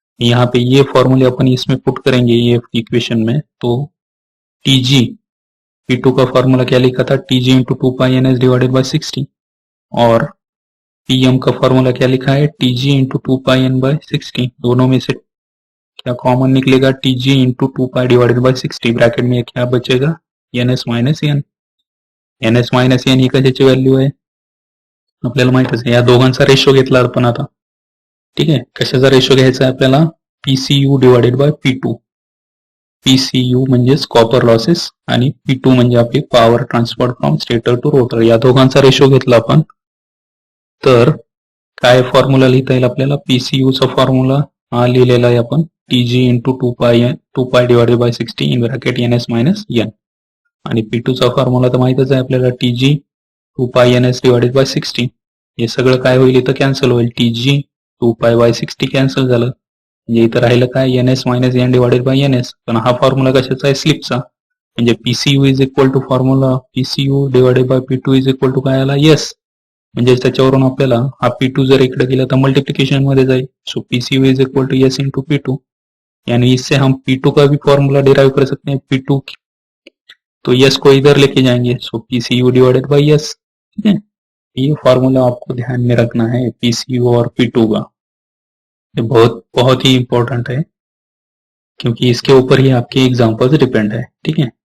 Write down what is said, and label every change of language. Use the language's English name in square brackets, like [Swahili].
[Hindi] यहाँ पे ये फॉर्मूले अपन इसमें पुट करेंगे ये इक्वेशन में, तो Tg P2 का फॉर्मूला क्या लिखा था, Tg into 2πns divided by 60, और Pm का फॉर्मूला क्या लिखा है, Tg इंटू 2πn/60। दोनों में से क्या कॉमन निकलेगा, Tg into 2π divided by 60, bracket में क्या बचेगा, ns minus n। [Marathi] ns minus n ही कशाची व्हॅल्यू आहे आपल्याला माहितच आहे, या दोघांचा रेशो घेतला आपण आता, ठीक आहे। कशाचा रेशो घ्यायचा आहे आपल्याला, PCU divided by P2। PCU म्हणजेच कॉपर लॉसेस आणि P2 म्हणजे आपली power transfer from stator to rotor, या दोघांचा रेशो घेतला आपण तर काय फॉर्म्युला लिहिता येईल आपल्याला, PCU चा फॉर्म्युला हा लिहिलेला आहे आपण, Tg into 2π divided by 60 in bracket ns minus n, आणि P2 चा फॉर्म्युला तर माहितच आहे आपल्याला, Tg 2πns डिवाइडेड बाय 60। हे सगळं काय होईल, इथं कॅन्सल होईल, Tg 2π/60 कॅन्सल झालं, म्हणजे इथं राहिलं काय, ns minus n divided by ns। पण हा फॉर्म्युला कशाचा आहे, स्लिपचा, म्हणजे PCU is equal to formula PCU divided by P2 is equal to काय आला, यस, म्हणजे त्याच्यावरून आपल्याला हा P2 जर इकडे गेला तर मल्टीप्लिकेशन मध्ये जाईल। [Hindi] सो PCU is equal to yes into P2, यानी इससे हम P2 का भी फॉर्मूला डिराइव कर सकते हैं, P2 तो यस को इधर लेके जाएंगे, सो PCU डिवाइडेड बाय यस, ठीक है। ये फॉर्मूला आपको ध्यान में रखना है PCU और P2 का, ये बहुत बहुत ही इंपॉर्टेंट है क्योंकि इसके ऊपर ही आपके एग्जाम्पल्स डिपेंड है, ठीक है।